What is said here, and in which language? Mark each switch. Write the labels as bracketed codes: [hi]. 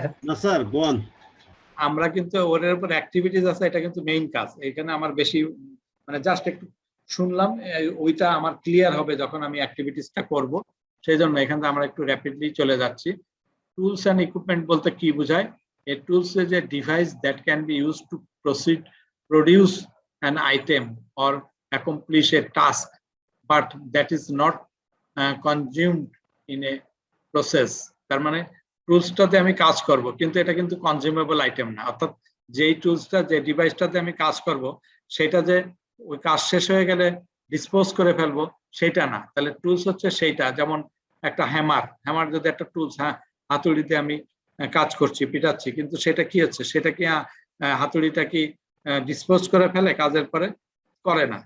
[bn] না sir, go on. আমরা কিন্তু ওর উপর অ্যাক্টিভিটিস আছে, এটা কিন্তু মেইন কাজ। এখানে আমার বেশি মানে জাস্ট একটু শুনলাম, ওইটা আমার ক্লিয়ার হবে যখন আমি অ্যাক্টিভিটিসটা করব, সেই জন্য এখানে আমরা একটু র্যাপিডলি চলে যাচ্ছি। টুলস অ্যান্ড ইকুইপমেন্ট বলতে কি বোঝায়? [en] A tools is a device that can be used to produce an item or accomplish a task, but that is not consumed in a process. [bn] তার মানে টুলসটাতে আমি কাজ করব, কিন্তু এটা কিন্তু কনজিউমেবল আইটেম না। অর্থাৎ যেই টুলসটা, যে ডিভাইসটাতে আমি কাজ করব, সেটা যে ওই কাজ শেষ হয়ে গেলে ডিসপোজ করে ফেলবো সেটা না। তাহলে টুলস হচ্ছে সেইটা, যেমন একটা হ্যামার যদি একটা টুলস, হ্যাঁ হাতুড়িতে আমি কাজ করছি, পিটাচ্ছি, কিন্তু সেটা কি হচ্ছে, সেটা কি হাতুড়িটা কি ডিসপোজ করে ফেলে কাজের পরে? করে না।